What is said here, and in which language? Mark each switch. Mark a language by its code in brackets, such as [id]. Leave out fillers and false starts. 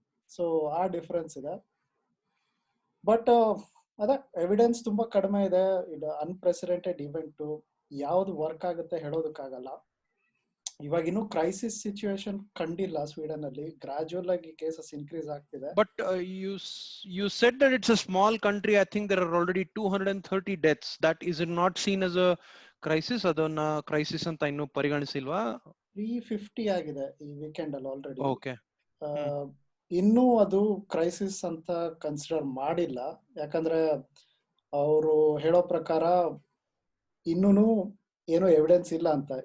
[kn] So ಆ difference ಇದೆ. But ಅದೇ ಎವಿಡೆನ್ಸ್ ತುಂಬಾ ಕಡಿಮೆ ಇದೆ. ಇದು ಅನ್ಪ್ರೆಸಿಡೆಂಟೆಡ್ ಇವೆಂಟ್, ಯಾವ್ದು ವರ್ಕ್ ಆಗುತ್ತೆ ಹೇಳೋದಕ್ಕಾಗಲ್ಲ. ಇವಾಗ ಇನ್ನು ಕ್ರೈಸಿಸ್ ಸಿಚುವೇಶನ್ ಕಂಡಿಲ್ಲ ಸ್ವೀಡನ್ ಅಲ್ಲಿ, ಗ್ರಾಜುವಲ್ ಆಗಿ ಕೇಸಸ್ ಇನ್ಕ್ರೀಸ್ ಆಗ್ತಿದೆ. [en] But you said that it's a small country. I think there are already 230 deaths. That is not seen as a crisis. [kn] ಅದನ್ನ ಕ್ರೈಸಿಸ್ ಅಂತ ಇನ್ನು ಪರಿಗಣಿಸಿಲ್ವಾ? 350 ಆಗಿದೆ ಈ ವೀಕೆಂಡ್ ಅಲ್ಲಿ ಆಲ್ರೆಡಿ. ಓಕೆ. ಇನ್ನೂ ಅದು ಕ್ರೈಸಿಸ್ ಅಂತ ಕನ್ಸಿಡರ್ ಮಾಡಿಲ್ಲ. ಯಾಕಂದ್ರೆ ಅವರು ಹೇಳೋ ಪ್ರಕಾರ ಇನ್ನೂ ಏನೋ ಎವಿಡೆನ್ಸ್ ಇಲ್ಲ ಅಂತ.